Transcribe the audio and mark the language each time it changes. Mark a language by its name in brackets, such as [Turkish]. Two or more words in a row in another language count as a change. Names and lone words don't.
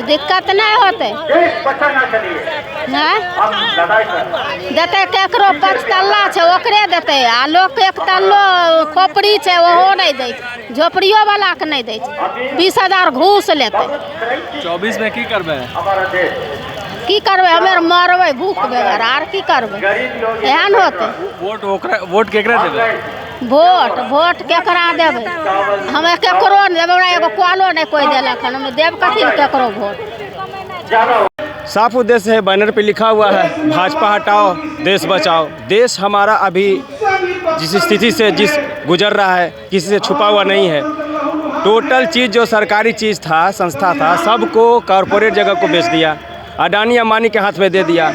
[Angika] दिक्कत नहीं होते, देते केकरो 5 तल्ला छे ओकरे देते आ लोग के 1 तल्लो खोपड़ी छे ओहो नहीं दे, झोपड़ियों वाला के नहीं दे, 20,000 घूस लेते। 24 में की करबे? की करबे, हमें मरबे भूख बेगर, आर की करबे। एहन होते वोट केकरा देबे? वोट केकरा देबे, हमें केकरो नहीं देबे। हमरा एगो कॉलो नहीं कोई देलक, हमें देब कथी केकरो वोट। [Hindi] साफ उद्देश्य है, बैनर पे लिखा हुआ है भाजपा हटाओ देश बचाओ। देश हमारा अभी जिस स्थिति से गुजर रहा है किसी से छुपा हुआ नहीं है। टोटल चीज़ जो सरकारी चीज़ था, संस्था था, सबको कॉरपोरेट जगह को बेच दिया, अडानी अंबानी के हाथ में दे दिया।